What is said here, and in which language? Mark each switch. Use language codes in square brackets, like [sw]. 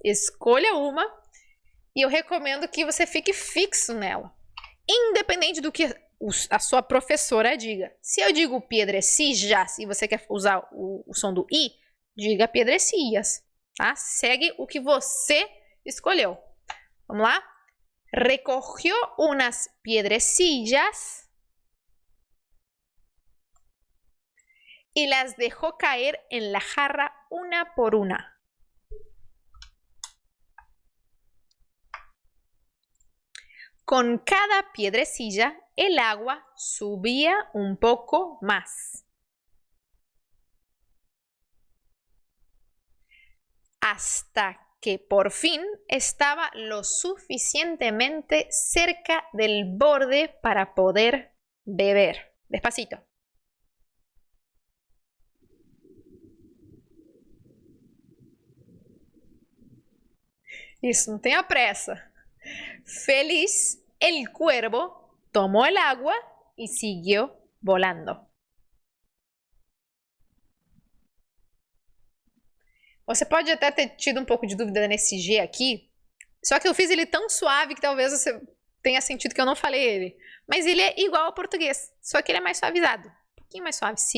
[pt] Escolha uma e eu recomendo que você fique fixo nela, independente do que a sua professora diga. Se eu digo piedrecillas e você quer usar o som do i, diga piedrecillas, tá? Segue o que você escolheu. Vamos lá? [es] Recogió unas piedrecillas y las dejó caer en la jarra una por una. Con cada piedrecilla, el agua subía un poco más, hasta que por fin estaba lo suficientemente cerca del borde para poder beber. Despacito. [pt] Isso, não tenha pressa. [es] Feliz, el cuervo tomó el agua y siguió volando. [pt] Você pode até ter tido um pouco de dúvida nesse G aqui, só que eu fiz ele tão suave que talvez você tenha sentido que eu não falei ele. Mas ele é igual ao português, só que ele é mais suavizado. Um pouquinho mais suave.